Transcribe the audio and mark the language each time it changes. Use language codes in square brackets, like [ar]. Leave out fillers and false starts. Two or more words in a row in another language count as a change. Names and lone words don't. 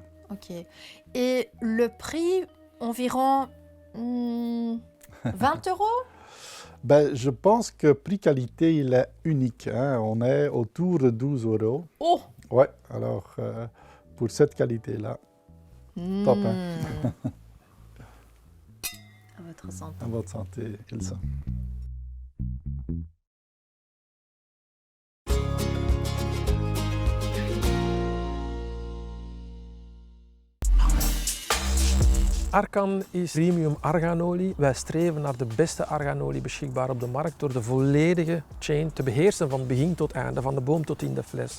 [fr] Ok. Et le prix, environ 20 €? Ben, je pense que prix qualité, il est unique. Hein. On est autour de 12 €. Oh! Ouais, alors pour cette qualité-là, top. Hein. À votre santé. À votre santé, Ilsa. [nl] Arcan is premium arganolie. Wij streven naar de beste arganolie beschikbaar op de markt door de volledige chain te beheersen van begin tot einde, van de boom tot in de fles.